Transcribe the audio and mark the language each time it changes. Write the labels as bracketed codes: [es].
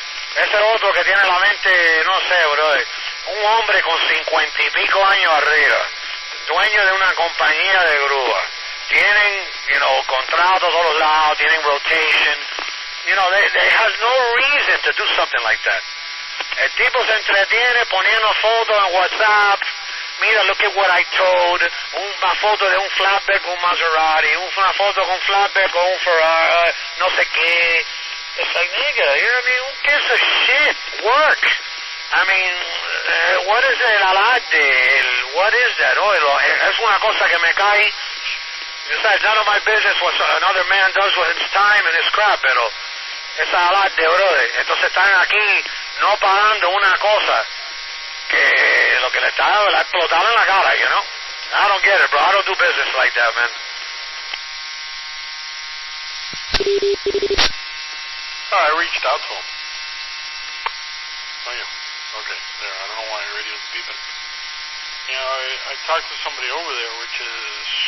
[es] Ese otro que tiene la mente, no sé, brother. Un hombre con 50 y pico años arriba, dueño de una compañía de grúa. Tienen, contratos a todos lados, tienen rotation. [en] They has no reason to do something like that. [es] El tipo se entretiene poniendo fotos en WhatsApp. Mira, [en] look at what I towed. [es] Una foto de un flatbed con un Maserati. Una foto con un flatbed con un Ferrari. No sé qué. [en] It's like, nigga, who gives a shit? Work. I mean, what is [es] el alarde? [en] What is that? [es] Es una cosa que me cae. [en] Besides, none of my business what another man does with his time and his crap, [es] pero esa alarde, [en] brother. [es] Entonces están aquí no pagando una cosa que lo que le está explotando en la cara, [en] I don't get it, bro. I don't do business like that, man. I reached out to him. Oh, yeah. Okay, there. I don't know why the radio's beeping. I talked to somebody over there, which is...